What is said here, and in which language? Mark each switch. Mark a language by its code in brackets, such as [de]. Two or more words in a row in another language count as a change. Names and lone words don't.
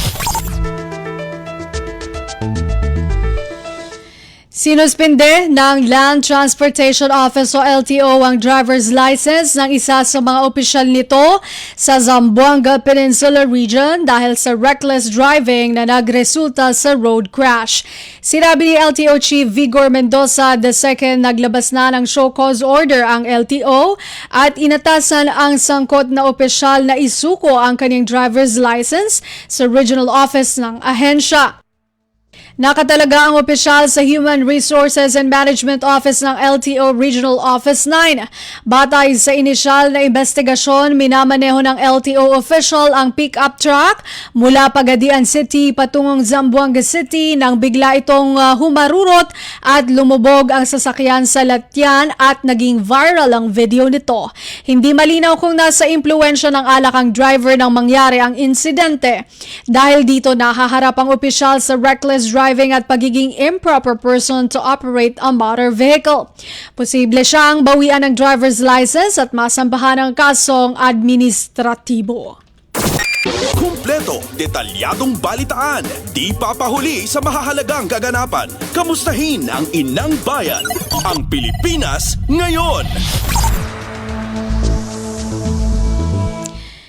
[tl] Sinuspinde ng Land Transportation Office o LTO ang driver's license ng isa sa mga opisyal nito sa Zamboanga Peninsula Region dahil sa [en] reckless driving [tl] na nagresulta sa [en] road crash. [tl] Sinabi ni LTO Chief Vigor Mendoza II naglabas na ng [en] show cause order [tl] ang LTO at inatasan ang sangkot na opisyal na isuko ang kanyang driver's license sa regional office ng ahensya. Nakatalaga ang opisyal sa Human Resources and Management Office ng LTO Regional Office 9. Batay sa inisyal na investigasyon, minamaneho ng LTO official ang [en] pick-up truck [tl] mula Pagadian City patungong Zamboanga City nang bigla itong humarurot at lumubog ang sasakyan sa latyan at naging viral ang video nito. Hindi malinaw kung nasa impluwensya ng alak ang driver nang mangyari ang insidente. Dahil dito nahaharap ang opisyal sa [en] reckless driving [tl] at pagiging [en] improper person to operate a motor vehicle. [tl] Posible siyang bawian ng driver's license at masambahan ng kasong administratibo. Kumpleto, detalyadong balitaan, di papahuli sa mahahalagang kaganapan. Kamustahin ang inang bayan, ang Pilipinas ngayon.